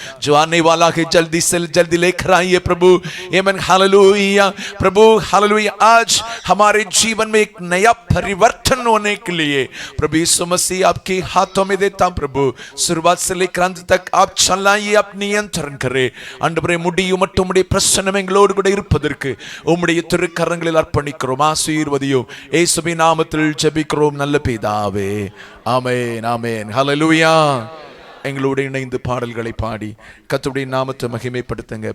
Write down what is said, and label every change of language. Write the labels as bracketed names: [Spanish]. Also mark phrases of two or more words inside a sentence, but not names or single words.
[Hindi] जो आने वाला है जल्दी से जल्दी लेकर आइए प्रभु. हालेलुया हालेलुया प्रभु हालेलुया। आज हमारे जीवन में एक नया परिवर्तन होने के लिए प्रभु यीशु मसीह आपके हाथों में देता हूं प्रभु। शुरुआत से लेकर अंत तक आप चलाइए, आप नियंत्रण करें ஆண்டவரே। [Tamil] முடியும் மட்டும் உம்முடைய பிரசன்னம் எங்களோடு கூட இருப்பதற்கு உம்முடைய திருக்கரங்களில் அர்ப்பணிக்கிறோம், ஆசீர்வதியும் இயேசுவின் நாமத்தில் ஜெபிக்கிறோம் நல்ல பிதாவே, ஆமென் ஆமென் ஹல்லேலூயா। எங்களோடு இணைந்து பாடல்களை பாடி கர்த்தருடைய நாமத்தை மகிமைப்படுத்துங்க।